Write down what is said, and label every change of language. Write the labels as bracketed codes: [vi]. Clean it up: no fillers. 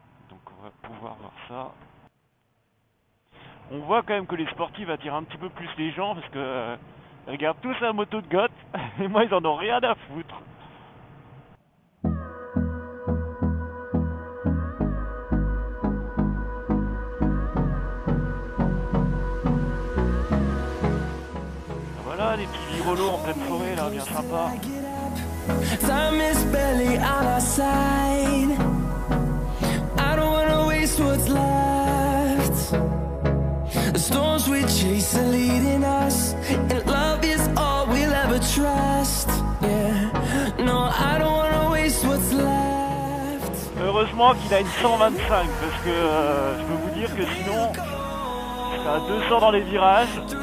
[fr] Donc on va pouvoir voir ça. On voit quand même que les sportifs attirent un petit peu plus les gens parce que ils regardent tous la moto de Goth et moi ils en ont rien à foutre. Voilà des petits virelots en pleine forêt là, bien sympa. [en] Time is barely on our side. I don't wanna waste what's left. The storms we chase are leading us, and love is all we'll ever trust. Yeah, no, I don't wanna waste what's left. [fr] Heureusement qu'il a une 125 parce que je peux vous dire que sinon je serais à 200 dans les virages.